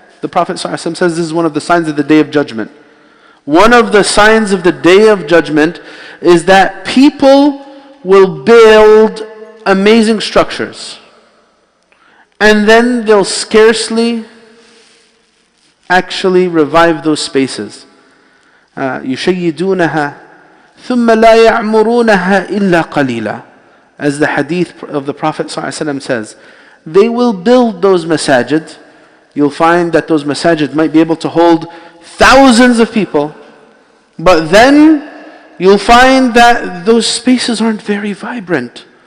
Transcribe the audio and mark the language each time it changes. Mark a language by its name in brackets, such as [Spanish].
[English] The Prophet ﷺ says this is one of the signs of the Day of Judgment. One of the signs of the Day of Judgment is that people will build amazing structures, and then they'll scarcely actually revive those spaces. [Arabic] يشيدونها ثم لا يعمرونها إلا قليلا. [English] As the hadith of the Prophet ﷺ says, they will build those masajid. You'll find that those masajid might be able to hold thousands of people, but then you'll find that those spaces aren't very vibrant.